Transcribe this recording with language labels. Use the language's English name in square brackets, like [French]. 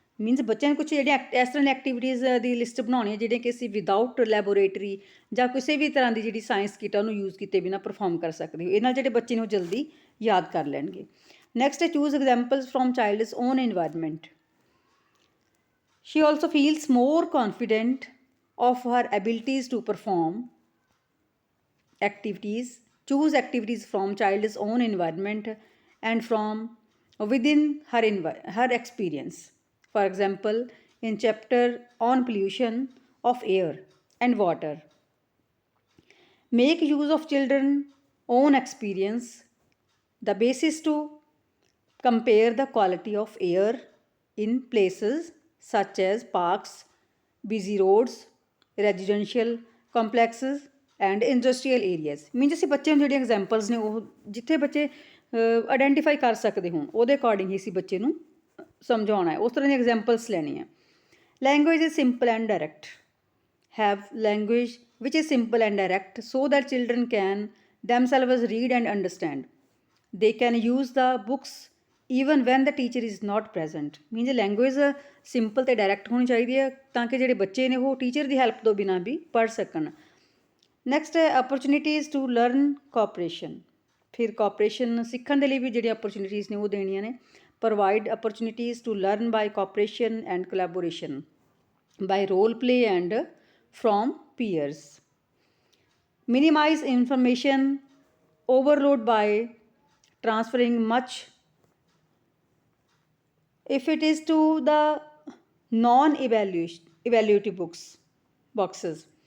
[Punjabi] Means ਬੱਚਿਆਂ ਨੂੰ ਕੁਛ ਜਿਹੜੀਆਂ ਇਸ ਤਰ੍ਹਾਂ ਦੀਆਂ ਐਕਟੀਵਿਟੀਜ਼ ਦੀ ਲਿਸਟ ਬਣਾਉਣੀ ਹੈ ਜਿਹੜੀਆਂ ਕਿ ਅਸੀਂ ਵਿਦਾਊਟ ਲੈਬੋਰੇਟਰੀ ਜਾਂ ਕਿਸੇ ਵੀ ਤਰ੍ਹਾਂ ਦੀ ਜਿਹੜੀ ਸਾਇੰਸ ਕਿਟ ਉਹਨੂੰ ਯੂਜ਼ ਕੀਤੇ ਬਿਨਾਂ ਪਰਫਾਰਮ ਕਰ ਸਕਦੇ ਹੋ। ਇਹ ਨਾਲ ਜਿਹੜੇ ਬੱਚੇ ਨੂੰ ਜਲਦੀ ਯਾਦ ਕਰ ਲੈਣਗੇ। ਨੈਕਸਟ ਹੈ [English] Choose examples from child's own environment. She also feels more confident of her abilities to perform activities. Choose activities from child's own environment and from within her experience. For example, in chapter on pollution of air and water, make use of children's own experience, the basis to compare the quality of air in places such as parks, busy roads, residential complexes and industrial areas। [Punjabi] Means ਅਸੀਂ ਬੱਚੇ ਨੂੰ ਜਿਹੜੀਆਂ examples ਨੇ ਉਹ ਜਿੱਥੇ ਬੱਚੇ identify ਕਰ ਸਕਦੇ ਹੋਣ ਉਹਦੇ ਅਕੋਰਡਿੰਗ ਹੀ ਅਸੀਂ ਬੱਚੇ ਨੂੰ ਸਮਝਾਉਣਾ ਹੈ, ਉਸ ਤਰ੍ਹਾਂ ਦੀਆਂ ਐਗਜ਼ਾਮਪਲਸ ਲੈਣੀਆਂ। [English] Language is simple and direct. Have language which is simple and direct so that children can themselves read and understand. They can use the books even when the teacher is not present। [Punjabi] Means language simple ਅਤੇ direct ਹੋਣੀ ਚਾਹੀਦੀ ਹੈ ਤਾਂ ਕਿ ਜਿਹੜੇ ਬੱਚੇ ਨੇ ਉਹ ਟੀਚਰ ਦੀ ਹੈਲਪ ਤੋਂ ਬਿਨਾਂ ਵੀ ਪੜ੍ਹ ਸਕਣ। ਨੈਕਸਟ ਹੈ [English] Opportunities to learn cooperation. [Punjabi] ਫਿਰ ਕੋਆਪਰੇਸ਼ਨ ਸਿੱਖਣ ਦੇ ਲਈ ਵੀ ਜਿਹੜੀਆਂ ਅਪਰਚੁਨਿਟੀਜ਼ ਨੇ ਉਹ ਦੇਣੀਆਂ ਨੇ। [English] Provide opportunities to learn by cooperation and collaboration, by role play and from peers. Minimize information overload by transferring much if it is to the non-evaluative boxes.